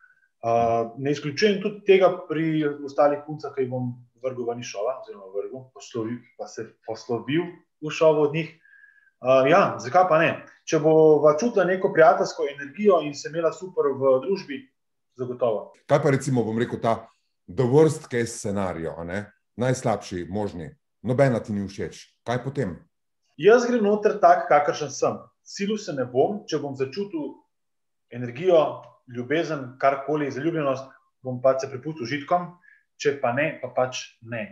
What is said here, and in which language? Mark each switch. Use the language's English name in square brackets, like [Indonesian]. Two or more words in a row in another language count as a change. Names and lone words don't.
[Slovenian] Ne izključujem tudi tega pri ostalih puncah, ki jih bom vrgel ven iz šova, oziroma poslovil v šovu od njih. Ja, zakaj pa ne? Če bova čutila neko prijateljsko energijo in se imela super v družbi, zagotovo. Kaj pa recimo, bom rekel, ta [English] the worst case scenario, [Slovenian] a ne? Najslabši možni, nobena ti ni všeč. Kaj potem? Jaz grem noter tak, kakršen sem. Silil se ne bom, če bom začutil energijo, ljubezen, karkoli, zaljubljenost, bom pač se prepustil užitkom, če pa ne, pa pač ne.